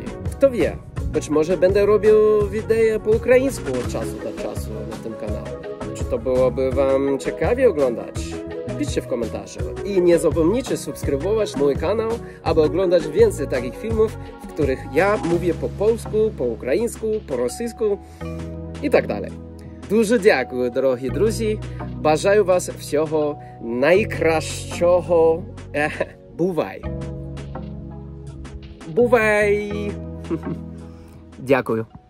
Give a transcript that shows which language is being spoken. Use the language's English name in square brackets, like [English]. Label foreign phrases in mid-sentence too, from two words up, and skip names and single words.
[Polish] Kto wie, być może będę robił wideo po ukraińsku od czasu do czasu na tym kanale. Czy to byłoby Wam ciekawie oglądać? Piszcie w komentarzu. I nie zapomnijcie subskrybować mój kanał, aby oglądać więcej takich filmów, w których ja mówię po polsku, po ukraińsku, po rosyjsku i tak dalej. [Ukrainian] Дуже дякую, дорогі друзі. Бажаю вас всього найкращого. Бувай! Бувай! Дякую.